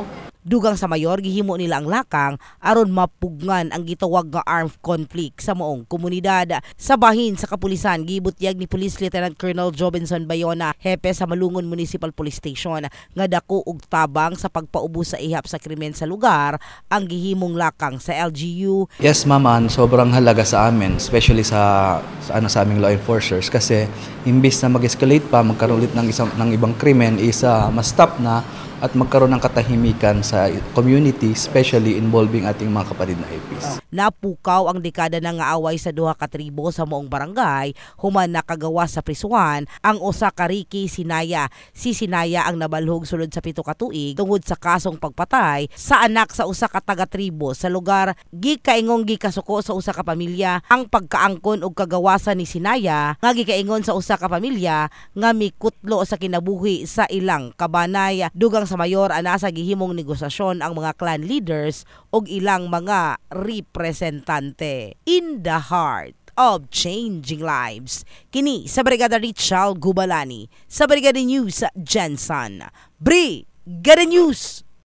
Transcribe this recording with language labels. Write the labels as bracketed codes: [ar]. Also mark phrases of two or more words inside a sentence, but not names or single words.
[ceb] Dugang sa mayor, gihimo nila ang lakang aron mapugnan ang gitawag nga [en] armed conflict [ceb] sa maong komunidad. Sa bahin sa kapulisan, gibutyag ni Police Lieutenant Colonel Jobinson Bayona, hepe sa Malungon Municipal Police Station, nga dako og tabang sa pagpaubos sa ihap sa krimen sa lugar ang gihimong lakang sa LGU. [tl] Yes, ma'am, sobrang halaga sa amin, especially sa aming [en] law enforcers, [tl] kasi imbis na mag-escalate pa, magkaroon ulit ng ibang krimen, mas stop na at magkaroon ng katahimikan sa community, especially involving ating mga kapatid na APs. [ceb] Napukaw ang dekada na nga away sa duha ka tribo sa moong barangay, human nakagawa sa prisuhan ang usa ka Ricky Sinaya. Si Sinaya ang nabalhog sulod sa 7 ka tuig tungod sa kasong pagpatay sa anak sa usa ka taga-tribo sa lugar. Gikaingong gikasuko sa usa ka pamilya ang pagkaangkon og kagawasan ni Sinaya, nga gikaingon sa usa ka pamilya nga mikutlo sa kinabuhi sa ilang kabanay. Dugang sa mayor, anasa gihimong negosasyon ang mga [en] clan leaders [ceb] ug ilang mga representante. [en] In the heart of changing lives, [ceb] kini sa Brigada Richal Gubalani sa Brigada News Jensen. Brigada News!